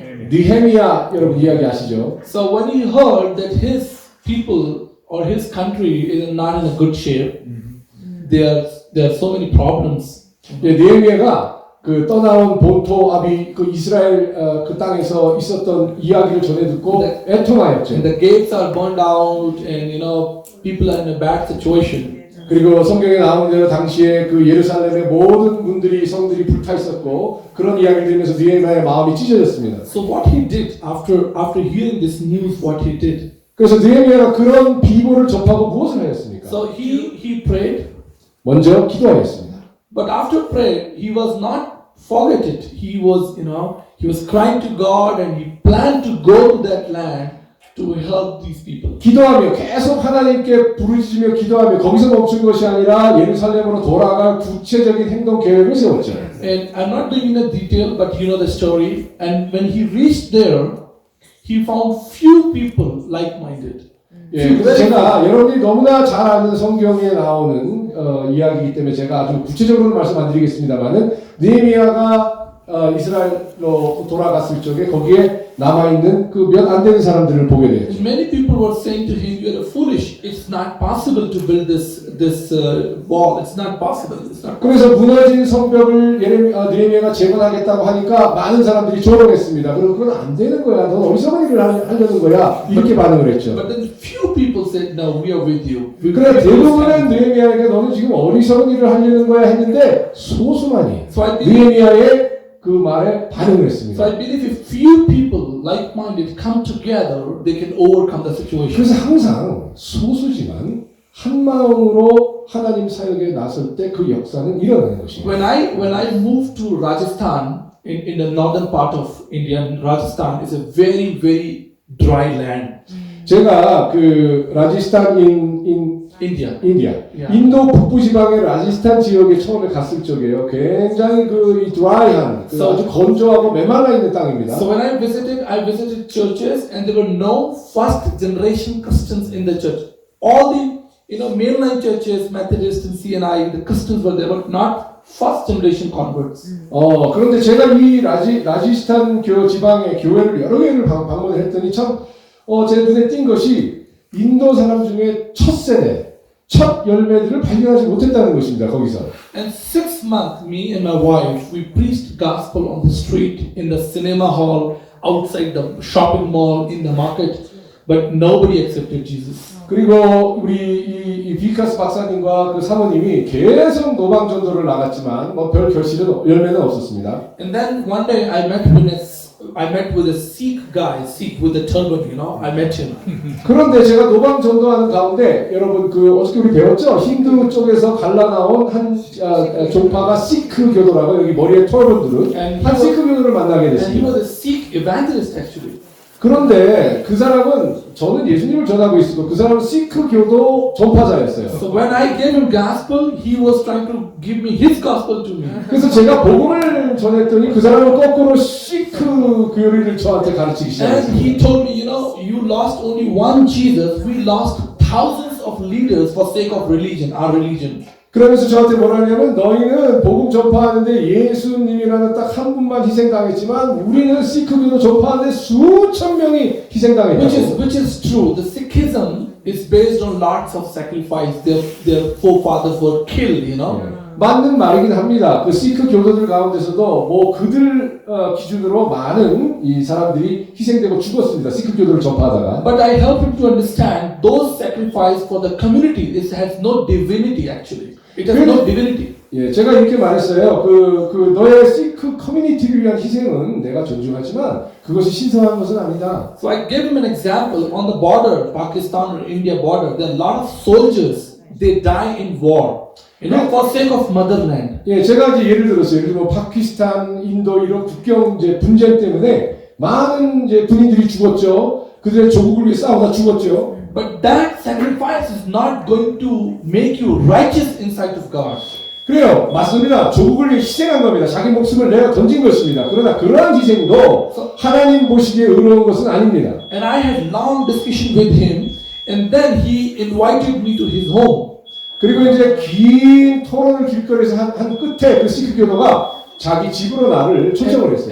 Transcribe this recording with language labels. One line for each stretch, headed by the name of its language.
Korean: 느헤미야 여러분 이야기 아시죠?
English: So when he heard that his people or his country is not in a good shape, there are so many problems.
Korean: 예, 느헤미야가 그 떠나온 본토 아비 그 이스라엘 그 땅에서 있었던 이야기를 전해 듣고 애통하였죠.
English: And the gates are burned out, and people are in a bad situation.
Korean: 그리고 성경에 나오는 대로 당시에 그 예루살렘의 모든 문들이 성들이 불타 있었고 그런 이야기를 들으면서 느헤미야의 마음이 찢어졌습니다.
English: So what he did after hearing this news, what he did?
Korean: 그래서 느헤미야가 그런 비보를 접하고 무엇을 하였습니까?
English: So he prayed.
Korean: 먼저 기도하였습니다.
English: But after prayer, he was not forget it. He was crying to God, and he planned to go to that land to help these people.
Korean: 기도하며 계속 하나님께 부르짖으며 기도하며 거기서 멈춘 것이 아니라 예루살렘으로 돌아갈 구체적인 행동 계획을 세웠죠.
English: And I'm not going into detail, but you know the story. And when he reached there, he found few people like-minded.
Korean: 예, 그래서 제가 여러분들이 너무나 잘 아는 성경에 나오는 이야기이기 때문에 제가 아주 구체적으로 말씀 안 드리겠습니다만은 느헤미야가 이스라엘로 돌아갔을 적에 거기에 남아있는 그 몇 안 되는 사람들을 보게 되었죠.
English: Many people were saying to him, "You are foolish. It's not possible to build this wall. It's not possible. It's not."
Korean: 그래서 무너진 성벽을 느헤미야가 재건하겠다고 하니까 많은 사람들이 조롱했습니다. 그리고 그건 안 되는 거야. 넌 어리석은 일을 하려는 거야. 이렇게 반응을 했죠.
English: But then few people said, "No, we are with you."
Korean: 그래 대부분은 느헤미야에게 너는 지금 어리석은 일을 하려는 거야 했는데 소수만이 느헤미야의 그 말에 반응을 했습니다.
English: So I believe if few people like-minded come together, they can overcome the situation.
Korean: 그래서 항상 소수지만 한 마음으로 하나님 사역에 나설 때 그 역사는 일어나는 것입니다.
English: When I moved to Rajasthan, in the northern part of India, Rajasthan is a very dry land.
Korean: 제가 그 라지스탄
English: India. Yeah.
Korean: 인도 북부 지방의 라지스탄 지역에 처음에 갔을 적에요. 굉장히 이 드라이한, 아주 건조하고 메말라 있는 땅입니다.
English: So when I visited churches, and there were no first generation Christians in the church. All the mainline churches, Methodist and CNI, the Christians were there, but not first generation converts.
Korean: 그런데 제가 이 라지스탄 지방의 교회를 여러 개를 방문을 했더니 참, 제 눈에 띈 것이 인도 사람 중에 첫 세대, 첫 열매들을 발견하지 못했다는 것입니다, 거기서.
English: And 6 months, me and my wife, we preached gospel on the street, in the cinema hall, outside the shopping mall, in the market, but nobody accepted Jesus.
Korean: 그리고 우리 이 비카스 박사님과 그 사모님이 계속 노방 전도를 나갔지만 뭐 별 열매는 없었습니다.
English: And then one day I met with a Sikh guy, Sikh with a turban, you know, I met him.
Korean: 그런데 제가 노방 전도하는 가운데 여러분 어저께 우리 배웠죠? 힌두 쪽에서 갈라나온 한 종파가 시크 교도라고 여기 머리에 털어본들은 한 시크 교도를 만나게
English: And he
Korean: 됐습니다.
English: was a Sikh evangelist actually.
Korean: 그런데 그 사람은 저는 예수님을 전하고 있었고 그 사람은 시크 교도 전파자였어요.
English: So when I gave him gospel, he was trying to give me his gospel to me.
Korean: 그래서 제가 복음을 전했더니 그 사람은 거꾸로 시크 교리를 저한테 가르치기
English: And
Korean: 시작했습니다.
English: he told me, you know, you lost only one Jesus, we lost thousands of leaders for sake of religion, our religion. 그러면서 저한테 뭐라 하냐면 너희는 복음 전파하는데 예수님이라는 딱 한 분만 희생당했지만 우리는 시크교도 전파하는데 수천 명이 희생당했다고. Which is true. The Sikhism is based on lots of sacrifice. Their forefathers were killed, you know.
Korean: 맞는 말이긴 합니다. 그 시크 교도들 가운데서도 뭐 그들 기준으로 많은 이 사람들이 희생되고 죽었습니다. 시크 교도를 전파하다가.
English: But I help him to understand those sacrifice for the community. It has no divinity actually. It has no divinity.
Korean: 예, 제가 이렇게 말했어요. 너의 시크 커뮤니티를 위한 희생은 내가 존중하지만 그것이 신성한 것은 아니다.
English: So I gave him an example on the border, Pakistan or India border. There are a lot of soldiers. They die in war. You know, for sake of motherland.
Korean: 예, 제가 이제 예를 들었어요. 예를 들면 파키스탄, 인도 이런 국경 이제 분쟁 때문에 많은 이제 군인들이 죽었죠. 그들의 조국을 위해 싸우다 죽었죠.
English: But that sacrifice is not going to make you righteous in sight of God.
Korean: 그래요. 맞습니다. 조국을 위해 희생한 겁니다. 자기 목숨을 내어 던진 것입니다. 그러나 그러한 희생도 하나님 보시기에 의로운 것은 아닙니다.
English: And I had long discussion with him, and then he invited me to his home.
Korean: 그리고 이제 긴 토론을 길거리에서 한 끝에 그 시크 교도가 자기 집으로 나를 초청을 했어요.